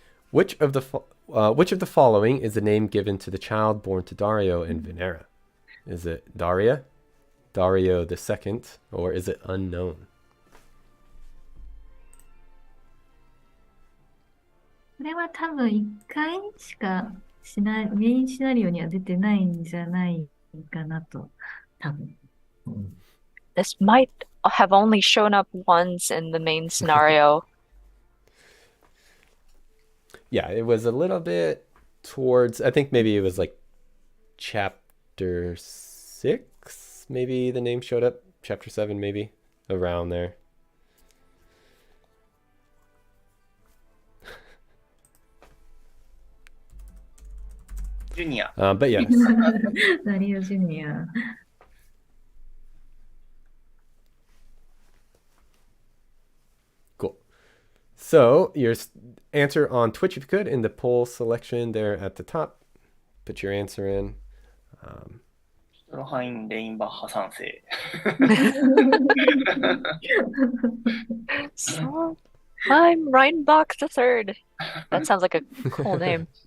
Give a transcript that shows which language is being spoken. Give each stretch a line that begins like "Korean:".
English: Which of the following is the name given to the child born to Dario and Venera? Is it Daria, Dario the Second, or is it unknown?
Japanese: これは多分1回しかメインシナリオには出てないんじゃないかなと、多分。
English: This might have only shown up once in the main scenario. Yeah, it was a little bit towards, I think maybe it was like chapter 6, maybe the name showed up. Chapter 7, maybe, around there. Junior. But yes.
Japanese: ダリオジュニア。
English: Cool. So your answer on Twitch, if you could, in the poll selection there at the top. Put your answer in.
Japanese: ハイン・レインバッハ3世。
English: So, I'm Reinbach the Third. That sounds like a cool name.